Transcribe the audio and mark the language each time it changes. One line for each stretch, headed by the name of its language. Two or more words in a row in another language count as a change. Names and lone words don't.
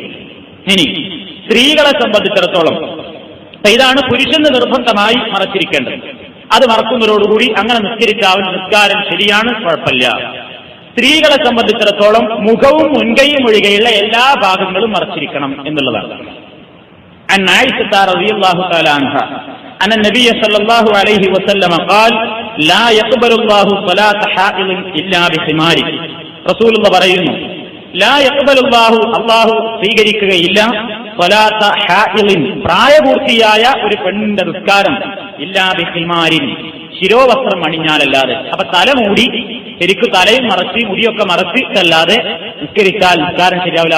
Malayalam: ഇനി സ്ത്രീകളെ സംബന്ധിച്ചിടത്തോളം ഇതാണ് പുരുഷന് നിർബന്ധമായി മറച്ചിരിക്കേണ്ടത്. അത് മറക്കുന്നതോടുകൂടി അങ്ങനെ നിസ്കരിക്കാവുന്ന നിസ്കാരം ശരിയാണ്, കുഴപ്പമില്ല. സ്ത്രീകളെ സംബന്ധിച്ചിടത്തോളം മുഖവും മുൻകൈയും ഒഴികെയുള്ള എല്ലാ ഭാഗങ്ങളും മറച്ചിരിക്കണം എന്നുള്ളതാണ്.
Arabic: عن عائشة رضي الله تعالى عنها أن النبي صلى الله عليه وسلم قال لا يقبل الله صلاة حائض إلا بخمار. رسول الله
Malayalam: പറയുന്നു,
Arabic: لا يقبل الله,
Malayalam: അല്ലാഹു സ്വീകരിക്കുകയില്ല,
Arabic: صلاة حائض,
Malayalam: പ്രായപൂർത്തിയായ ഒരു പെണ്ണിന്റെ നിസ്കാരം,
Arabic: إلا بخمار,
Malayalam: ശിരോവസ്ത്രം അണിഞ്ഞാലല്ലാതെ. അപ്പൊ തലമൂടി ശരിക്കും തലയും മറച്ച് മുടിയൊക്കെ മറച്ചിട്ടല്ലാതെ നിസ്കരിച്ചാൽ നിസ്കാരം ശരിയാവില്ല.